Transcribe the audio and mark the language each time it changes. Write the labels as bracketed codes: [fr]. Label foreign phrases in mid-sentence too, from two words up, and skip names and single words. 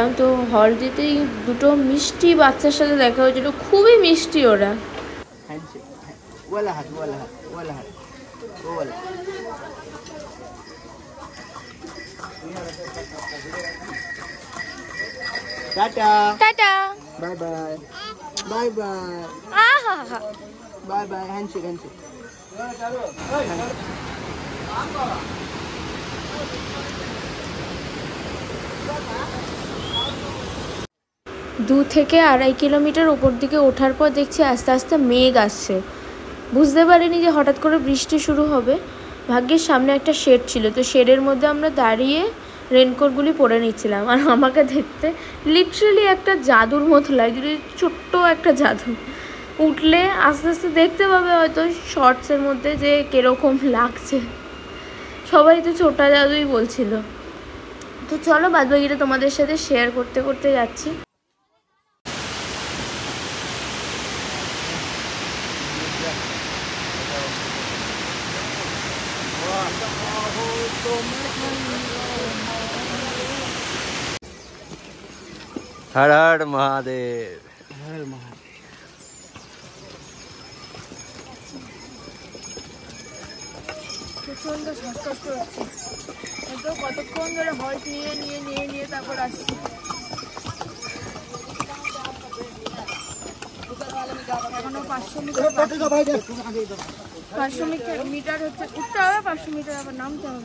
[bn] তো হল্ট দিতেই দুটো মিষ্টি বাচ্চার সাথে দেখা হয়েছিল, খুবই মিষ্টি ওরা। टाटा টাটা, [en] bye bye bye bye আহা bye bye handshake handshake. [bn] দু থেকে 2.5 কিলোমিটার ওপর দিকে ওঠার পর দেখছি আস্তে আস্তে মেঘ আসছে। বুঝতে পারিনি যে হঠাৎ করে বৃষ্টি শুরু হবে। ভাগ্যের সামনে একটা শেড ছিল, তো শেডের মধ্যে আমরা দাঁড়িয়ে রেনকোটগুলি পরে নিচ্ছিলাম। আর আমাকে দেখতে লিটারালি একটা জাদুর মতো লাগছিল, ছোট্ট একটা জাদু। উঠলে আস্তে আস্তে দেখতে পাবে হয়তো শর্টসের মধ্যে যে কীরকম লাগছে। সবাই তো ছোটা জাদুই বলছিল। তো চলো বাদবাকিটা তোমাদের সাথে শেয়ার করতে করতে যাচ্ছি। [hi] हर हर महादेव। हर महादेव। [bn] প্রচন্ড শ্বাসকষ্ট হচ্ছে, তো কতক্ষণ ধরে হল্ট নিয়ে নিয়ে নিয়ে নিয়ে তারপর আসছি। এখনো 500 মিটার হচ্ছে, উঠতে হবে 500 মিটার, আবার নামতে হবে।